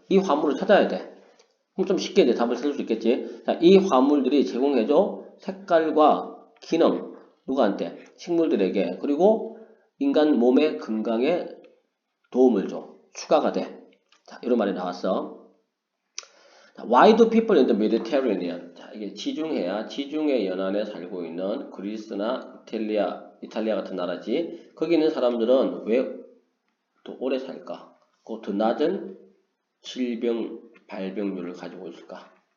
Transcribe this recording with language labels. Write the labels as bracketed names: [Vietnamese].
[Korean] 이 화합물을 찾아야 돼. 그럼 좀 쉽게 이제 답을 찾을 수 있겠지. 자, 이 화합물들이 제공해줘 색깔과 기능 누구한테? 식물들에게. 그리고 인간 몸의 건강에 도움을 줘. 추가가 돼. 자, 이런 말이 나왔어. [English] Why do people in the Mediterranean? [Korean] 자, 이게 지중해야 지중해 연안에 살고 있는 그리스나 이탈리아 같은 나라지. 거기 있는 사람들은 왜 더 오래 살까? 더 낮은 질병 발병률을 가지고 있을까?